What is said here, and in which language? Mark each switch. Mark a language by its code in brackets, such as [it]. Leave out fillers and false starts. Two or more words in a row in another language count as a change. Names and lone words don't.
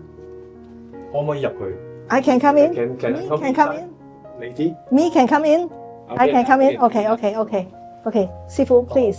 [yue] 可唔可以入去 [en] ？I can come in. Can Me can come in. [yue] 你啲 [en] Me can come in. I can come in. Okay. 師傅 please.